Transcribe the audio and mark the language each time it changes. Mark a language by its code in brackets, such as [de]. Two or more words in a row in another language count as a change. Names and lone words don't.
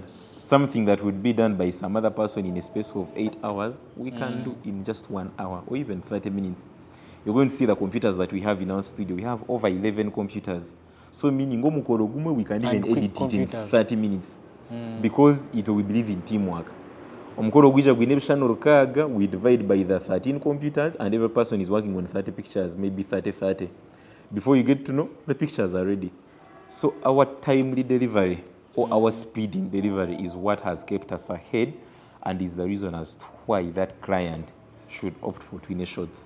[en] Something that would be done by some other person in a space of 8 hours, we can do in just 1 hour or even 30 minutes. You're going to see the computers that we have in our studio. We have over 11 computers. So meaning we can even quick edit it in computers. 30 minutes because we believe in teamwork. [nyn] Omukoro gwija gwine ebishano rukaga, [en] we divide by the 13 computers and every person is working on 30 pictures, maybe 30. Before you get to know, the pictures are ready. So our timely delivery or our speed in delivery is what has kept us ahead and is the reason as to why that client should opt for Twine Shots.